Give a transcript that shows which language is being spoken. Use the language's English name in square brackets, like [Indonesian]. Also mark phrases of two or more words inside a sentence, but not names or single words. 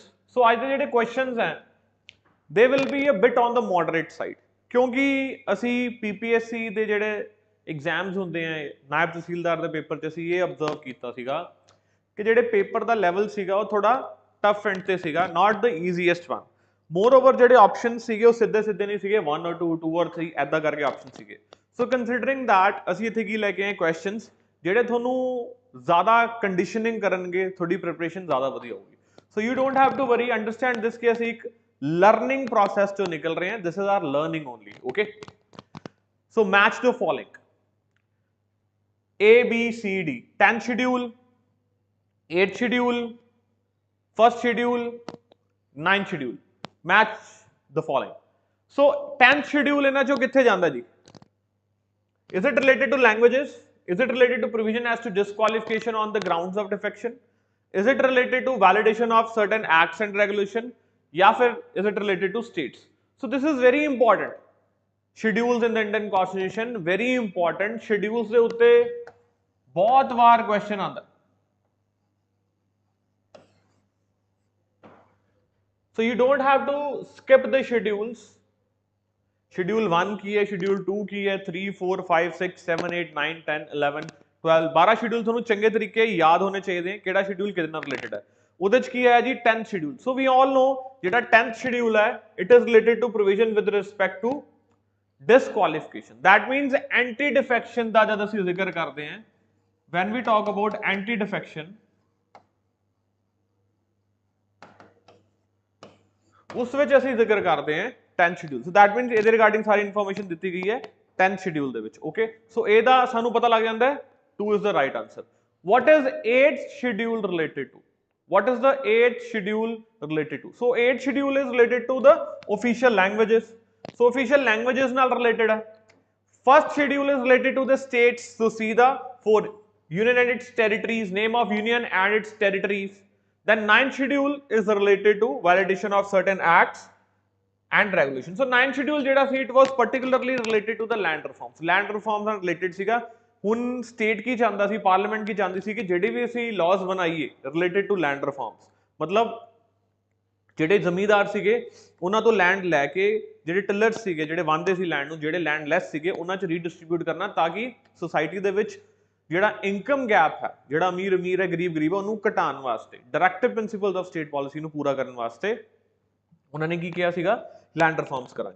[Punjabi] ਸੋ ਅੱਜ ਦੇ ਜਿਹੜੇ ਕੁਐਸਚਨਸ ਹੈ [English] they will be a bit on the moderate side, [Punjabi] ਕਿਉਂਕਿ ਅਸੀਂ PPSC ਦੇ ਜਿਹੜੇ ਐਗਜ਼ਾਮਸ ਹੁੰਦੇ ਆ, ਨਾਇਬ ਤਹਿਸੀਲਦਾਰ ਦੇ ਪੇਪਰ 'ਚ ਅਸੀਂ ਇਹ ਅਬਜ਼ਰਵ ਕੀਤਾ ਸੀਗਾ ਕਿ ਜਿਹੜੇ ਪੇਪਰ ਦਾ ਲੈਵਲ ਸੀਗਾ ਉਹ ਥੋੜਾ [English] tough and [Punjabi] ਤੇ ਸੀਗਾ, [English] not the easiest one. moreover [Punjabi] ਜਿਹੜੇ ਆਪਸ਼ਨਸ ਸੀਗੇ ਉਹ ਸਿੱਧੇ ਸਿੱਧੇ ਨਹੀਂ ਸੀਗੇ, 1 or 2, 2 or 3 ਐਦਾਂ ਕਰਕੇ ਆਪਸ਼ਨ ਸੀਗੇ. ਸੋ [English] considering that [Punjabi] ਅਸੀਂ ਇੱਥੇ ਕੀ ਲੈ ਕੇ ਆਏ ਕੁਐਸਚਨਸ ਜਿਹੜੇ ਤੁਹਾਨੂੰ ਜ਼ਿਆਦਾ ਕੰਡੀਸ਼ਨਿੰਗ ਕਰਨਗੇ, ਤੁਹਾਡੀ ਪ੍ਰੀਪਰੇਸ਼ਨ ਜ਼ਿਆਦਾ ਵਧੀਆ ਹੋਊਗੀ. [English] so you don't have to worry, understand this [Punjabi] ਕਿ ਅਸੀਂ ਇੱਕ [English] learning process [Punjabi] ਚੋਂ ਨਿਕਲ ਰਹੇ ਹਾਂ. [English] this is our learning only. okay, so match the following ABCD, 10th schedule, 8th schedule, first schedule, 9th schedule. Match the following. So 10th schedule [Punjabi] ਇਹਨਾਂ ਚੋਂ ਕਿੱਥੇ ਜਾਂਦਾ ਜੀ? [English] Is it related to languages? Is it related to provision as to disqualification on the grounds of defection? Is it related to validation of certain acts and regulation? [Hindi] या फिर [English] is it related to states? So this is very important. Schedules in the Indian Constitution, very important. [Punjabi] Schedules ਦੇ ਉੱਤੇ ਬਹੁਤ ਵਾਰ question ਆਉਂਦਾ. [English] So you don't have to skip the schedules. [Hindi] शेड्यूल 1 की है, शेड्यूल 2 की है, [Punjabi] 3 4 5 6 7 8 9 10 11 12 12 शेड्यूल ਤੁਹਾਨੂੰ ਚੰਗੇ ਤਰੀਕੇ ਯਾਦ ਹੋਣੇ ਚਾਹੀਦੇ ਨੇ ਕਿਹੜਾ ਸ਼ਡਿਊਲ ਕਿਹਦੇ ਨਾਲ ਰਿਲੇਟਡ ਹੈ। ਉਹਦੇ ਚ ਕੀ ਹੈ ਜੀ 10th ਸ਼ਡਿਊਲ। [English] so we all know [Punjabi] ਜਿਹੜਾ 10th ਸ਼ਡਿਊਲ ਹੈ [English] it is related to provision with respect to disqualification। that means anti defection [Punjabi] ਦਾ ਜਦ ਅਸੀਂ ਜ਼ਿਕਰ ਕਰਦੇ ਹਾਂ [English] when we talk about anti defection [Punjabi] ਉਸ ਵਿੱਚ ਅਸੀਂ ਜ਼ਿਕਰ ਕਰਦੇ ਹਾਂ 10th schedule। [English] so that means [Punjabi] ਇਹਦੇ ਰਿਗਾਰਡਿੰਗ ਸਾਰੀ ਇਨਫੋਰਮੇਸ਼ਨ ਦਿੱਤੀ ਗਈ ਹੈ 10th schedule ਦੇ ਵਿੱਚ। ਓਕੇ ਸੋ ਇਹਦਾ ਸਾਨੂੰ ਪਤਾ ਲੱਗ ਜਾਂਦਾ ਹੈ 2 [English] is the right answer। what is 8th schedule related to? what is the 8th schedule related to? so 8th schedule is related to the official languages। so official languages [Punjabi] ਨਾਲ related ਹੈ। [English] first schedule is related to the states। so see the 4 union and its territories, name of union and its territories। then 9th schedule is related to validation of certain acts and regulations। so 9th schedule ਜਿਹੜਾ ਸੀ it was particularly related to the land reforms। land reforms [Punjabi] ਨਾਲ related ਸੀਗਾ। ਹੁਣ state ਕੀ ਚਾਹੁੰਦਾ ਸੀ, parliament ਕੀ ਚਾਹੁੰਦੀ ਸੀ ਕਿ ਜਿਹੜੇ ਵੀ ਅਸੀਂ laws ਬਣਾਈਏ [English] related to land reforms [Punjabi] ਮਤਲਬ ਜਿਹੜੇ ਜ਼ਮੀਂਦਾਰ ਸੀਗੇ ਉਹਨਾਂ ਤੋਂ ਲੈਂਡ ਲੈ ਕੇ ਜਿਹੜੇ ਟਿਲਰਸ ਸੀਗੇ ਜਿਹੜੇ ਵਾਂਦੇ ਸੀ ਲੈਂਡ ਨੂੰ ਜਿਹੜੇ ਲੈਂਡ ਲੈਸ ਸੀਗੇ ਉਹਨਾਂ 'ਚ ਰੀਡਿਸਟ੍ਰੀਬਿਊਟ ਕਰਨਾ ਤਾਂ ਕਿ ਸੋਸਾਇਟੀ ਦੇ ਵਿੱਚ ਜਿਹੜਾ [English] income gap [Punjabi] ਹੈ ਜਿਹੜਾ ਅਮੀਰ ਅਮੀਰ ਹੈ ਗਰੀਬ ਗਰੀਬ ਹੈ ਉਹਨੂੰ ਘਟਾਉਣ ਵਾਸਤੇ [English] directive principles of state policy [Punjabi] ਨੂੰ ਪੂਰਾ ਕਰਨ ਵਾਸਤੇ ਉਹਨਾਂ ਨੇ ਕੀ ਕਿਹਾ ਸੀਗਾ [English] land reforms [Punjabi] ਕਰਾਂਗੇ।